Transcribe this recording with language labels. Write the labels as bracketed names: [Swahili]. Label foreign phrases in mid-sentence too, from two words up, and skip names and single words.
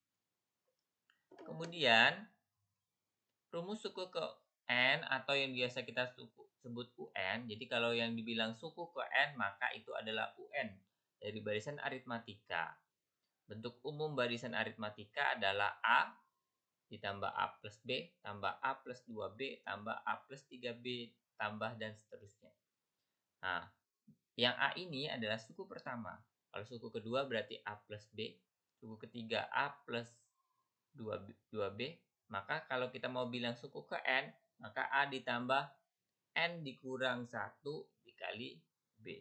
[Indonesian] Kemudian rumus suku ke N atau yang biasa kita sebut UN. Jadi kalau yang dibilang suku ke N maka itu adalah UN dari barisan aritmatika. Bentuk umum barisan aritmatika adalah A ditambah A plus B tambah A plus 2B tambah A plus 3B tambah dan seterusnya. Nah, yang A ini adalah suku pertama. Kalau suku kedua berarti A plus B. Suku ketiga A plus 2B. Maka kalau kita mau bilang suku ke N, maka A ditambah N dikurang 1 dikali B.